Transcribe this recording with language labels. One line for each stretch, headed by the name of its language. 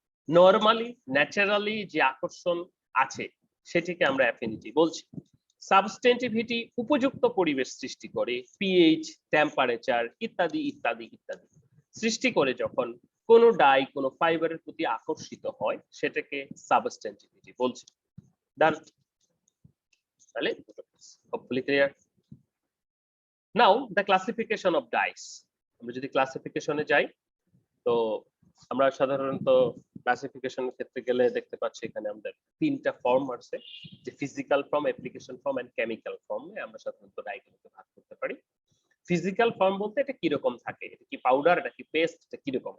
Bangla: Normally naturally যে আকর্ষণ আছে সেটিকে আমরা অ্যাফিনিটি বলছি। সাবস্টেন্টিভিটি উপযুক্ত পরিবেশ সৃষ্টি করে, পিএইচ, টেম্পারেচার ইত্যাদি ইত্যাদি ইত্যাদি সৃষ্টি করে যখন কোনো ডাই কোনো ফাইবারের প্রতি আকর্ষিত হয় সেটাকে সাবস্টেন্টিভিটি বলছি। ডান?
English: তাহলে hopefully clear. Now the classification of dyes.
Bangla: আমরা যদি ক্লাসিফিকেশনে যাই তো আমরা সাধারণত ক্লাসিফিকেশনের ক্ষেত্রে গেলে দেখতে পাচ্ছি এখানে আমাদের তিনটা ফর্ম আছে, যে physical form, application form and chemical ফর্মে আমরা সাধারণত ডাইগুলোকে ভাগ করতে পারি। ফিজিক্যাল ফর্ম বলতে এটা কি রকম থাকে, এটা কি পাউডার, এটা কি পেস্ট, এটা কি রকম।